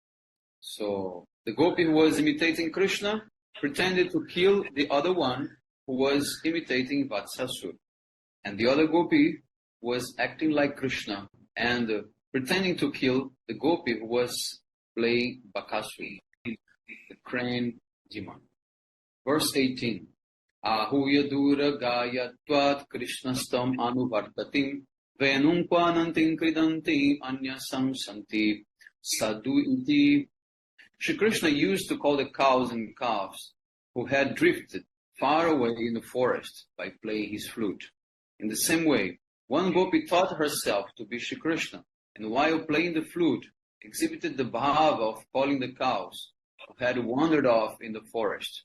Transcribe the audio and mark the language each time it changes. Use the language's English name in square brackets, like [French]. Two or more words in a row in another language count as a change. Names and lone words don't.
[English] So the gopi who was imitating Krishna pretended to kill the other one who was imitating Vatsasur. And the other gopi was acting like Krishna and pretending to kill the gopi who was playing Bakasur, the crane demon. Verse 18. [Sanskrit] आहूय दूरगा यद्वत् कृष्णस्तम् अनुवर्ततीम् वेणुं क्वणन्तीं क्रीडन्ती अन्याः शंसन्ति साधु इति. [English] Shri Krishna used to call the cows and calves who had drifted far away in the forest by playing his flute. In the same way, one gopi taught herself to be Shri Krishna, and while playing the flute, exhibited the bhava of calling the cows who had wandered off in the forest.